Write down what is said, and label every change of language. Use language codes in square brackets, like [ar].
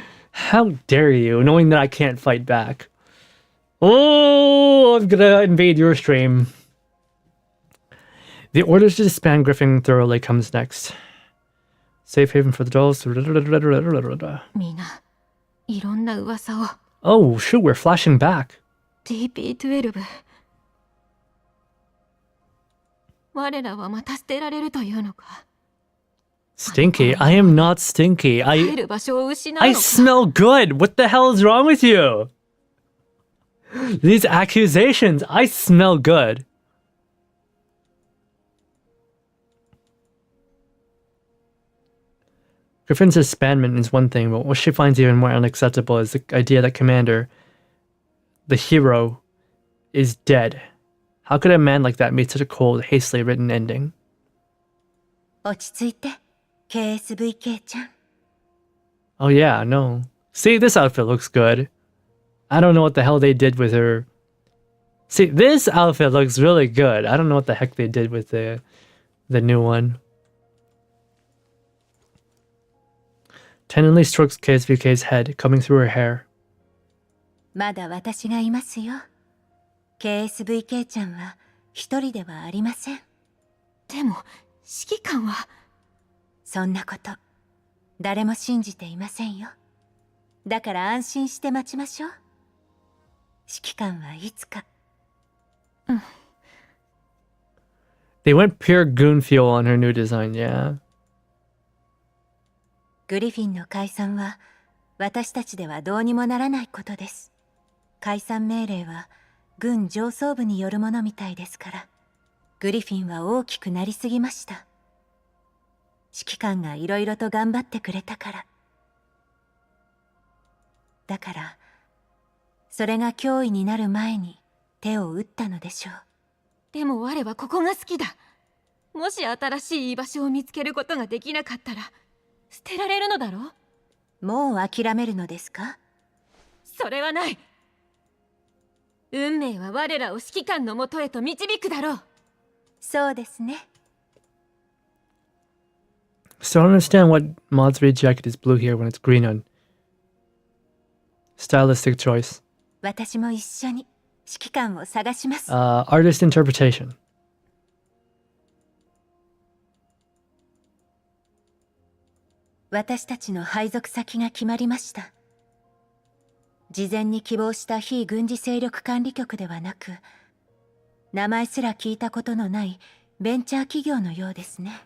[en] How dare you, knowing that I can't fight back. Oh, I'm gonna invade your stream. The orders to disband Griffin thoroughly comes next. Safe haven for the dolls. [ja] みんないろんな噂を。 [en] Oh, shoot, we're flashing back. [ja] DP12。我らはまた捨てられるというのか。 [en] Stinky? I am not stinky. [ja] 帰る場所を失うの [en] I [ja] か。 [en] smell good. What the hell is wrong with you? These accusations. I smell good. Griffin's disbandment is one thing, but what she finds even more unacceptable is the idea that Commander, the hero, is dead. How could a man like that meet such a cold, hastily written ending? [ja] 落ち着いて KSVK ちゃん。 [en] Oh yeah, no. See, this outfit looks good. I don't know what the hell they did with her. See, this outfit looks really good. I don't know what the heck they did with the new one. Tenderly strokes KSVK's head, combing through her hair. [ja] まだ私がいますよ。 KSVK ちゃんは一人ではありません。でも指揮官は。そんなこと誰も信じていませんよ。だから安心して待ちましょう。指揮官はいつか。 [en] They went pure goon fuel on her new design, yeah. [ja] グリフィンの解散は私たちではどうにもならないことです。解散命令は軍上層部によるものみたいですから。グリフィンは大きくなりすぎました。指揮官がいろいろと頑張ってくれたから。だからそれが脅威になる前に手を打ったのでしょう。でも我はここが好きだ。もし新しい居場所を見つけることができなかったら捨てられるのだろう。もう諦めるのですか？それはない。運命は我らを指揮官のもとへと導くだろう。そうですね。 [en] Still don't understand what Maud's raid jacket is blue here when it's green on. Stylistic choice. [ja] 私も一緒に指揮官を探します。 [en] Artist interpretation. [ja] 私たちの配属先が決まりました。事前に希望した非軍事勢力管理局ではなく、名前すら聞いたことのないベンチャー企業のようですね。